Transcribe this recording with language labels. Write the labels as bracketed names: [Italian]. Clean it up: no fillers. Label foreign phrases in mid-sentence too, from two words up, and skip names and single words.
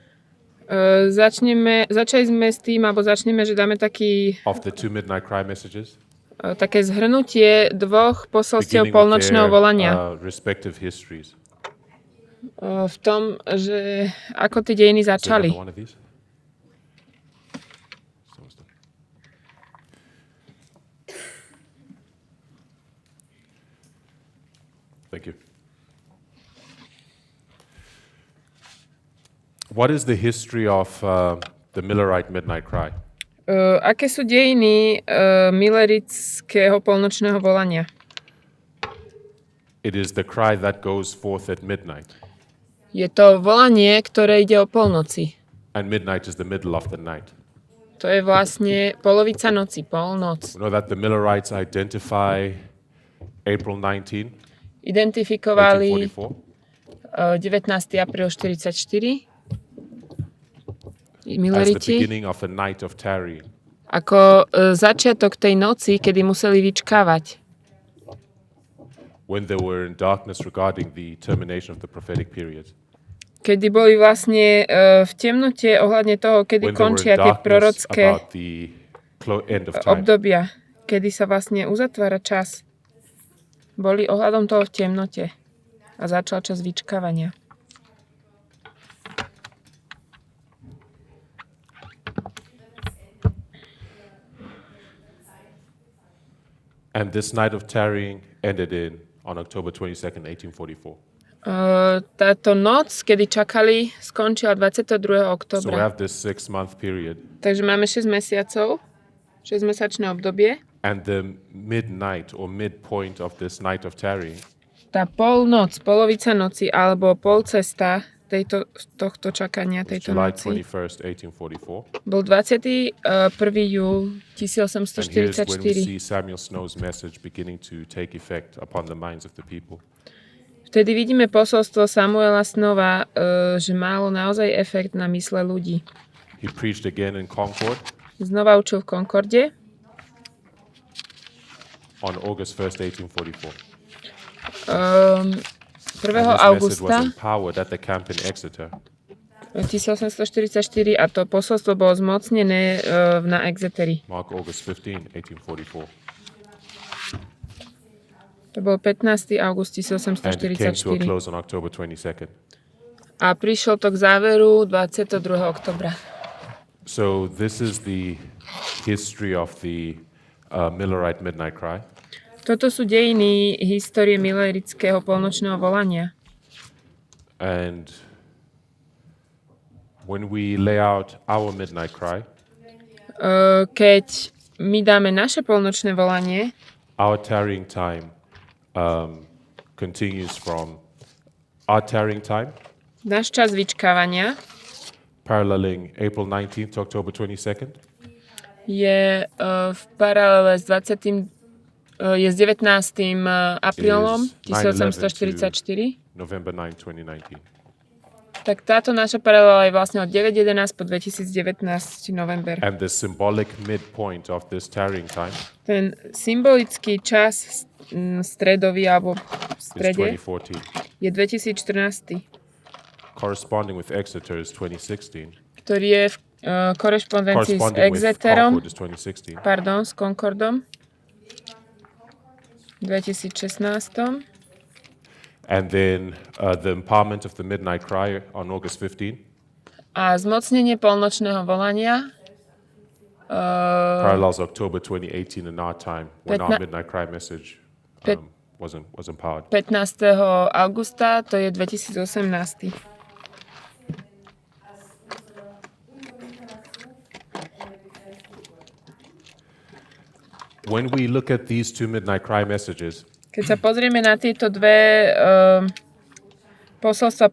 [Slovak] Začali sme s tým, alebo začneme, že dáme [English] of the two midnight cry messages, [Slovak] také zhrnutie dvoch posolstiev [English] beginning with [Slovak] polnočného volania. [English] their respective histories. [Slovak] V tom, že ako tie dejiny [English] Is there [Slovak] začali. [English] another one of these? Thank you. What is the history of the Millerite midnight cry? [Slovak] Aké sú dejiny millerického polnočného volania? [English] It is the cry that goes forth at midnight, [Slovak] Je to volanie, ktoré ide o polnoci. [English] and midnight is the middle of the night. [Slovak] To je vlastne polovica noci, polnoc. [English] We know that the Millerites identify April 19, [Slovak] Identifikovali [English] 1844, [Slovak] 19. apríl 44 [English] as the [Slovak] Milleriti [English] beginning of a night of tarrying. [Slovak] ako začiatok tej noci, kedy museli vyčkávať. [English] When they were in darkness regarding the termination of the prophetic period. [Slovak] Kedy boli vlastne v temnote ohľadne toho, kedy [English] When they were [Slovak] končia [English] in [Slovak] tie [English] darkness [Slovak] prorocké [English] about the end of time. [Slovak] obdobia, kedy sa vlastne uzatvára čas. Boli ohľadom toho v temnote a začal čas vyčkávania. [English] And this night of tarrying ended on October 22nd, 1844. [Slovak] Táto noc, kedy čakali, skončila 22. [English] So we [Slovak] októbra. [English] have this 6-month period, [Slovak] Takže máme 6 mesiacov, 6-mesačné obdobie. [English] and the midnight or midpoint of this night of tarrying [Slovak] Tá polnoc, polovica noci alebo polcesta tohto čakania, [English] was [Slovak] tejto [English] July [Slovak] noci [English] 21st, 1844. [Slovak] bol 21. júl [English] And here's when we [Slovak] 1844. [English] see Samuel Snow's message beginning to take effect upon the minds of the people. [Slovak] Vtedy vidíme posolstvo Samuela Snova, že malo naozaj efekt na mysle ľudí. [English] He preached again in Concord [Slovak] Znova učil v Concorde [English] on August 1st, 1844. [Slovak] 1. [English] And his message was [Slovak] augusta [English] empowered at the camp in Exeter. [Slovak] 1844 a to posolstvo bolo zmocnené na Exeteri. [English] Mark August 15, 1844. [Slovak] To bol 15. august [English] And it came to a [Slovak] 1844. [English] close on October 22nd. [Slovak] A prišiel to k záveru 22. oktobra. [English] So this is the history of the Millerite midnight cry. [Slovak] Toto sú dejiny histórie millerického polnočného volania. [English] And when we lay out our midnight cry, [Slovak] Keď my dáme naše polnočné volanie, [English] our tarrying time continues from our tarrying time paralleling April 19th to October 22nd? [Slovak] Je v paralele s 20. Je s 19. aprílom [English] Is 9/11 [Slovak] 1844. [English] November 9, 2019. [Slovak] Tak táto naša paralela je vlastne od 9.11 po 2019 november. [English] And the symbolic midpoint of this tarrying time [Slovak] Ten symbolický čas stredový alebo v [English] is [Slovak] strede [English] 2014. [Slovak] je 2014, [English] Corresponding with Exeter is 2016. [Slovak] ktorý je v korešpondencii s [English] Corresponding with [Slovak] Exeterom, [English] Concord is 2016. [Slovak] s Concordom v 2016. [English] And then the empowerment of the midnight cry on August 15 [Slovak] A zmocnenie polnočného volania [English] parallels October 2018 in our time when our midnight cry message was empowered. [Slovak] 15. augusta, to je 2018. [English] When we look at these two midnight cry messages, [Slovak] Keď sa pozrieme na tieto dve posolstva